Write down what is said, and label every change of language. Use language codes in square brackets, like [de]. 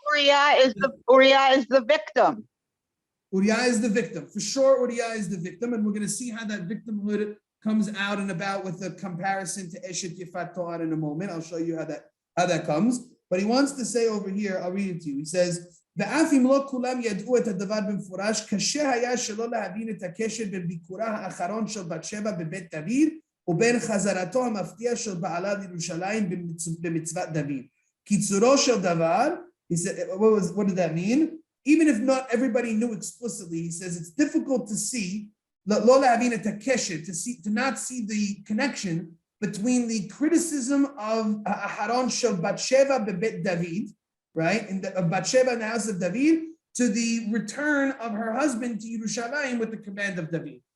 [en] Uriah is the victim. Uriah is the victim. For sure, Uriah is the victim, and we're going to see how that victimhood comes out and about with a comparison to Eshet Yefat Toar in a moment. I'll show you how that comes. But he wants to say over here, I'll read it to you. He says, [he] ואף אם לא כולם ידעו את הדבר במפורש, קשה היה שלא להבין את הקשר בין ביקורה האחרון של בת-שבע בבית דוד, ובין חזרתו המפתיע של בעלה לירושלים במצוות דוד. קיצורו של דבר, [en] he said, what did that mean? Even if not everybody knew explicitly, he says it's difficult to see, [he] לא להבין את הקשר, [en] to not see the connection between the criticism of [he] האחרון של בת-שבע בבית דוד, [en] right, of BatSheva in the house of David, to the return of her husband to Yerushalayim with the command of David.